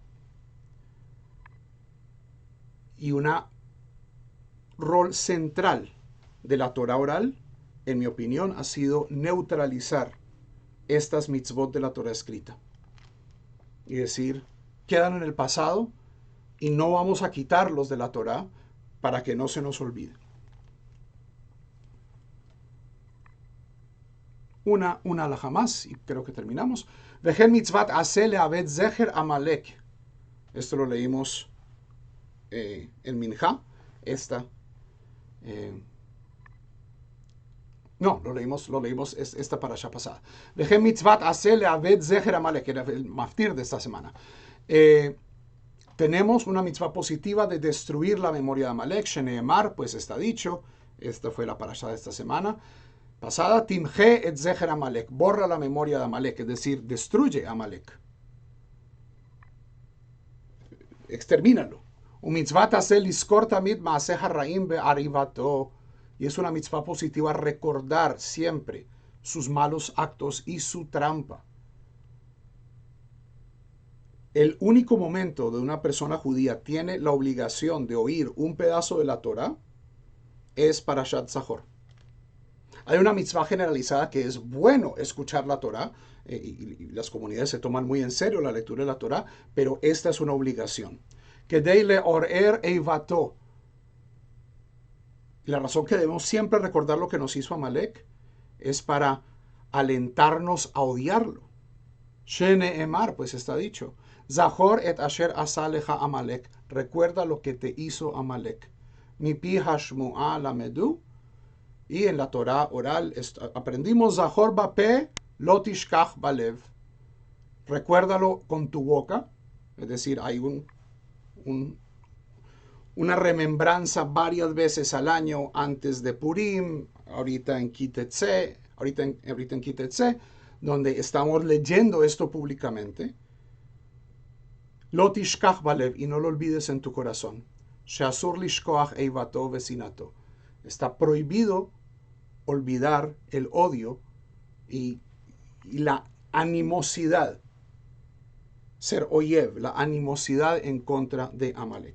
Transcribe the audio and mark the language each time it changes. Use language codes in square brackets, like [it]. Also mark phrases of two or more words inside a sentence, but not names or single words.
[es] Y un rol central de la Torah oral, en mi opinión, ha sido neutralizar estas mitzvot de la Torah escrita. Y decir, quedan en el pasado y no vamos a quitarlos de la Torah para que no se nos olvide. Una alhaja más, y creo que terminamos. [he] וכן מצוות עשה לאבד זכר עמלק. [es] Esto lo leímos en Minjá. Lo leímos esta parasha pasada. [he] וכן מצוות עשה לאבד זכר עמלק, [es] era el maftir de esta semana. Tenemos una mitzvah positiva de destruir la memoria de Amalek. Sheneemar, pues está dicho. Esta fue la parasha de esta semana pasada. [he] תמחה את זכר עמלק, [es] borra la memoria de Amalek, es decir, destruye Amalek. Extermínalo. [he] ומצוות עשה לזכור תמיד מעשיו הרעים ואריבתו. [es] Y es una mitzvah positiva recordar siempre sus malos actos y su trampa. El único momento de una persona judía tiene la obligación de oír un pedazo de la Torah es Parashat Zachor. Hay una mitzvah generalizada que es bueno escuchar la Torah, y las comunidades se toman muy en serio la lectura de la Torah, pero esta es una obligación. [he] כדי לעורר איבתו. [es] La razón que debemos siempre recordar lo que nos hizo Amalek es para alentarnos a odiarlo. Sheneemar, pues está dicho. [he] זכור את אשר עשה לך עמלק. [es] Recuerda lo que te hizo Amalek. [he] מפי השמועה למדו. [es] Y en la Torah oral aprendimos [he] זכור בפה לא תשכח בלב. [es] Recuérdalo con tu boca. Es decir, hay una remembranza varias veces al año antes de Purim, ahorita en Kitetse, donde estamos leyendo esto públicamente. [he] לא תשכח בלב, [es] y no lo olvides en tu corazón. [he] שאסור לשכוח איבתו ושנאתו. [es] Está prohibido olvidar el odio y la animosidad. Ser oyev, la animosidad en contra de Amalek.